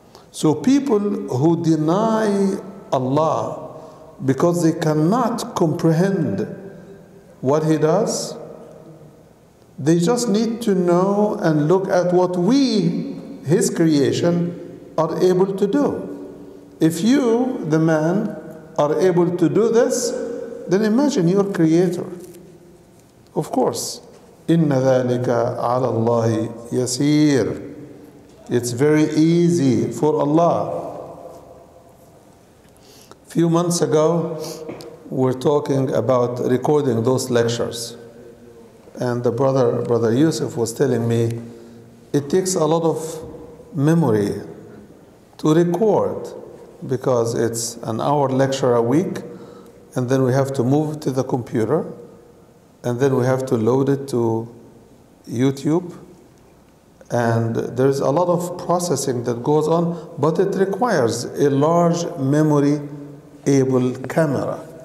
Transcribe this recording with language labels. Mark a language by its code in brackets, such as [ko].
[en] So people who deny Allah because they cannot comprehend what He does, they just need to know and look at what we, His creation, are able to do. If you, the man, are able to do this, then imagine your Creator. Of course, [ar] إِنَّ ذَلِكَ عَلَى اللَّهِ يَسِيرٌ. [en] It's very easy for Allah. A few months ago, we were talking about recording those lectures. And the brother Yusuf was telling me, it takes a lot of memory to record, because it's an hour lecture a week, and then we have to move it to the computer, and then we have to load it to YouTube, and there's a lot of processing that goes on, but it requires a large memory able camera.